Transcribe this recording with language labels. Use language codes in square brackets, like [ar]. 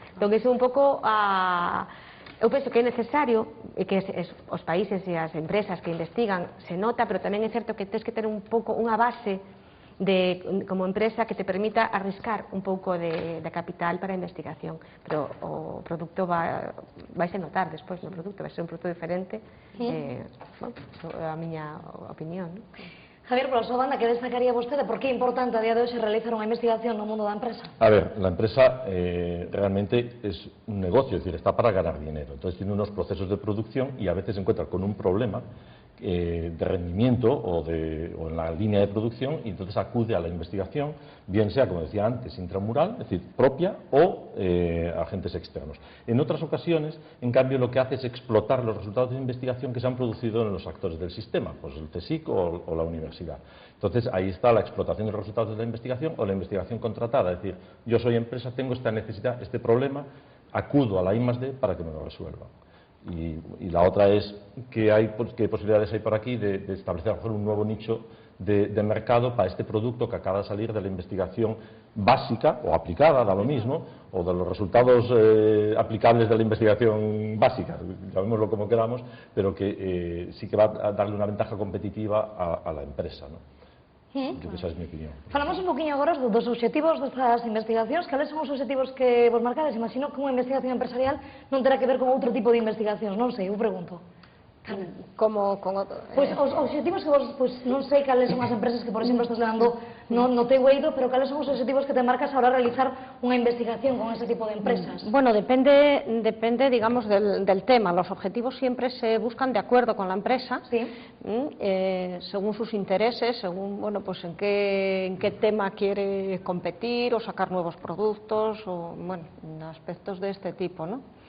[gl] Entón, iso é un pouco eu penso que é necesario e que os países e as empresas que investigan se nota, pero tamén é certo que tens que ter un pouco unha base como empresa que te permita arriscar un pouco de capital para a investigación, pero o produto vaise notar despois no produto, vai ser un produto diferente. Bueno, é a miña opinión, non? Javier, pola súa banda, que destacaría vostede? Por que é importante a día de hoxe realizar unha investigación no mundo da empresa? [es] A ver, la empresa realmente es un negocio, es decir, está para ganar dinero. Entonces tiene unos procesos de producción y a veces se encuentra con un problema de rendimiento o en la línea de producción y entonces acude a la investigación, bien sea, como decía antes, intramural, es decir, propia o agentes externos. En otras ocasiones, en cambio, lo que hace es explotar los resultados de investigación que se han producido en los actores del sistema, pues el CSIC o la universidad. Entonces, ahí está la explotación de los resultados de la investigación o la investigación contratada, es decir, yo soy empresa, tengo esta necesidad, este problema, acudo a la I+D para que me lo resuelvan. Y la otra es qué posibilidades hay por aquí de establecer a lo mejor un nuevo nicho de mercado para este producto que acaba de salir de la investigación básica o aplicada, da lo mismo, o de los resultados aplicables de la investigación básica, llamémoslo como queramos, pero que sí que va a darle unha ventaja competitiva a la empresa, ¿no? [gl] Esa é a minha opinión. Falamos un poquinho agora dos obxectivos destas investigacións. Cales son os obxectivos que vos marcades? Imagino que unha investigación empresarial non terá que ver con outro tipo de investigacións, non sei, eu pregunto. Como con outro... Pois os obxectivos que vos, non sei cales son as empresas que, por exemplo, estás levando no teu eido, pero cales son os obxectivos que te marcas a hora de realizar unha investigación con ese tipo de empresas? [es] Bueno, depende, digamos, del tema. Los objetivos siempre se buscan de acuerdo con la empresa, sí. Según sus intereses, según, bueno, pues en qué tema quiere competir o sacar nuevos productos, o, bueno, aspectos de este tipo, ¿no?